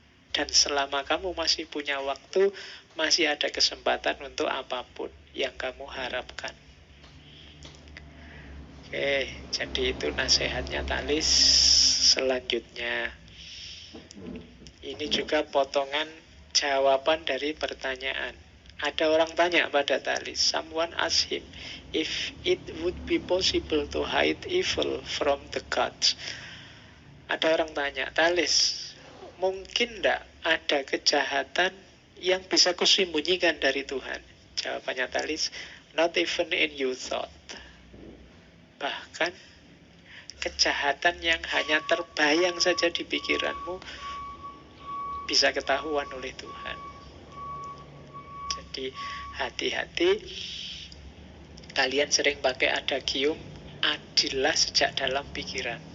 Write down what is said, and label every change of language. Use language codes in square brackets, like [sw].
[id] Dan selama kamu masih punya waktu, masih ada kesempatan untuk apapun yang kamu harapkan. Oke, jadi itu nasihatnya Thales. Selanjutnya, ini juga potongan jawaban dari pertanyaan. Ada orang tanya pada Thales, [en] someone asked him if it would be possible to hide evil from the gods. [id] Ada orang tanya, Thales, mungkin tidak ada kejahatan yang bisa kusembunyikan dari Tuhan? Jawabannya [en] Thales, not even in your thought. [id] Bahkan kejahatan yang hanya terbayang saja di pikiranmu bisa ketahuan oleh Tuhan. Jadi hati-hati, kalian sering pakai adagium, adillah sejak dalam pikiran.